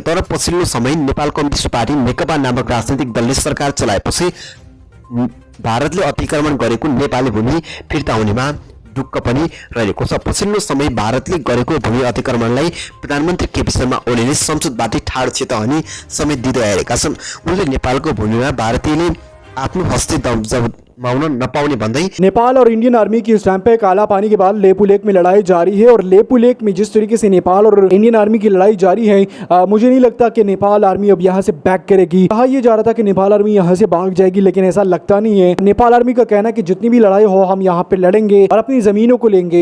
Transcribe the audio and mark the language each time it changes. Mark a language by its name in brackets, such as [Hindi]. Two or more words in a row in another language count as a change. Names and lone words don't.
[Nepali] तर पछिल्लो समय नेपाल कम्युनिस्ट पार्टी नेकपा नामक राजनैतिक दलले सरकार चलाएपछि भारतले अतिक्रमण गरेको नेपाली भूमि फिर्ता हुनेमा ढुक्क पनि रहेको छ। पछिल्लो समय भारतले गरेको भूमि अतिक्रमणलाई प्रधानमन्त्री केपी शर्मा ओलीले संसदबाटै ठाड चेतावनी समेत दिँदै आएका छन्। उनले नेपालको भूमिमा भारतीयले आफ्नो हस्ती जमाउन नपाउने भन्दै [Hindi] नेपाल और इंडियन आर्मी की स्टैंप पे काला पानी के बाद लेपू लेक में लड़ाई जारी है और लेपू लेक में जिस तरीके से नेपाल और इंडियन आर्मी की लड़ाई जारी है, मुझे नहीं लगता कि नेपाल आर्मी अब यहाँ से बैक करेगी। कहा यह जा रहा था कि नेपाल आर्मी यहाँ से भाग जाएगी, लेकिन ऐसा लगता नहीं है। नेपाल आर्मी का कहना है कि जितनी भी लड़ाई हो हम यहाँ पे लड़ेंगे और अपनी जमीनों को लेंगे।